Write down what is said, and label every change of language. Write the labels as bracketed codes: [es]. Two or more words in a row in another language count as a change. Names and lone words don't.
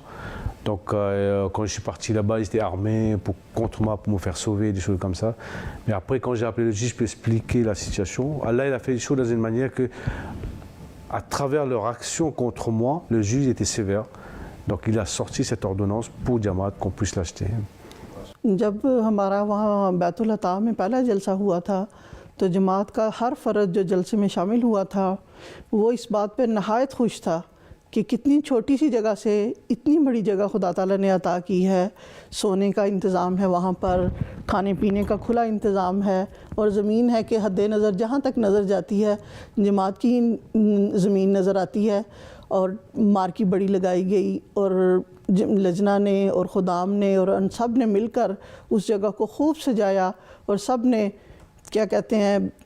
[fr] Donc quand je suis parti là-bas, ils étaient armés contre moi pour me faire sauver, des choses comme ça. Mais après, quand j'ai appelé le juge pour expliquer la situation, Allah il a fait les choses dans une manière que, à travers leur action contre moi, le juge était sévère. Donc il a sorti cette ordonnance pour Jamaat qu'on puisse l'acheter. [ur] جب ہمارا وہاں بیت العطا میں پہلا جلسہ ہوا تھا تو جماعت کا ہر فرد جو جلسے میں شامل ہوا تھا وہ اس بات پر نہایت خوش تھا کہ کتنی چھوٹی سی جگہ سے اتنی بڑی جگہ خدا تعالیٰ نے عطا کی ہے. سونے کا انتظام ہے وہاں پر، کھانے پینے کا کھلا انتظام ہے اور زمین ہے کہ حد نظر جہاں تک نظر جاتی ہے جماعت کی زمین نظر آتی ہے اور مارکی بڑی لگائی گئی اور لجنہ نے اور خدام نے اور ان سب نے مل کر اس جگہ کو خوب سجایا اور سب نے کیا کہتے ہیں